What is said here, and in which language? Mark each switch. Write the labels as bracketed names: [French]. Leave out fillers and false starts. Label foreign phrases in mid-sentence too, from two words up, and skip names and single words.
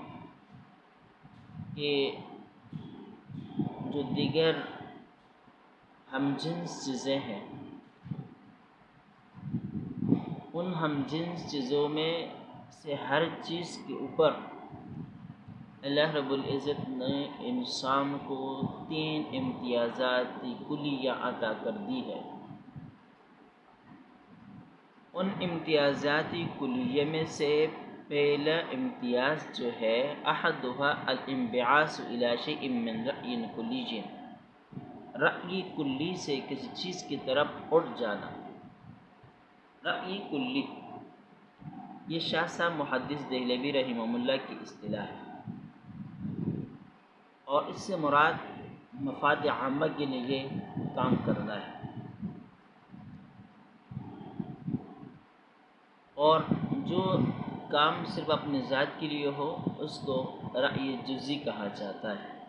[Urdu] کے جو دیگر ہم جنس چیزیں ہیں، ان ہم جنس چیزوں میں سے ہر چیز کے اوپر اللہ رب العزت نے انسان کو تین امتیازات کلیہ عطا کر دی ہے۔ ان امتیازات کلیہ میں سے پہلا امتیاز جو ہے [Arabic] احدها الانبعاث الى شیء من رأی کلی، [Urdu] رأی کلی سے کسی چیز کی طرف اٹھ جانا۔ رأی کلی یہ شاہ صاحب محدث دہلوی رحمہ اللہ کی اصطلاح ہے، اور اس سے مراد مفاد عامہ کے لیے کام کرنا ہے، اور جو کام صرف اپنے ذات کے لیے ہو اس کو رأی جزی کہا جاتا ہے۔